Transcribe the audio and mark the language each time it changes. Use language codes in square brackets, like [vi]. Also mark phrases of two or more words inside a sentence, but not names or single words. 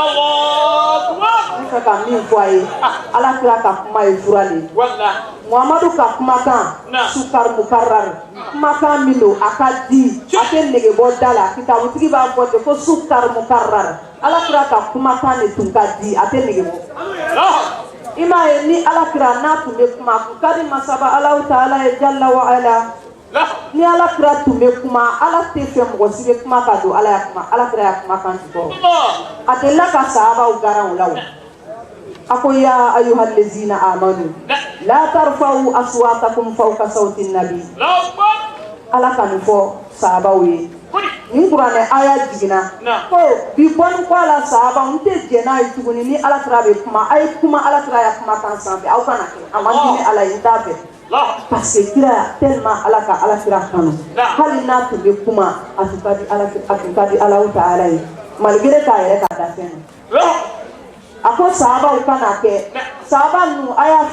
[bm] n fɛ ka min fɔ a ye alakira ka kuma ye fura le Muhamadu ka kumakan [ar] سكر مكرر [bm] kumakan min don a ka di a tɛ nege bɔ da la kitabutigi b'a fɔ ten ko [ar] سكر مكرر [bm] alakira ka kumakan de tun ka di a tɛ nege bɔ i m'a ye ni alakira n'a tun bɛ kuma kun ka di masaba [ar] الله تعالى [bm] ye [ar] جل وعلا [bm] ni alakira tun bɛ kuma Ala tɛ fɛ mɔgɔ si bɛ kuma ka don Ala ya kuma alakira ya kumakan jukɔrɔ a delila ka sahabaw garan o la o a ko [ar] يا أيها الذين آمنوا لا ترفعوا أصواتكم فوق صوت النبي [bm] Ala ka nin fɔ sahabaw ye nin kuranɛ aya jiginna ko bi bɔni ko a la sahabaw n tɛ jɛn n'a ye tuguni ni alakira bɛ kuma a ye kuma alakira ya kumakan sanfɛ aw kana kɛ a man di ni Ala ye n t'a fɛ [fr] parce que [bm] kira tellement Ala ka alakira kanu hali n'a tun bɛ kuma a tun ka di [ar] الله تعالى [bm] ye malgré k'a yɛrɛ ka da fɛn na a ko sahabaw kana kɛ sahaba ninnu a y'a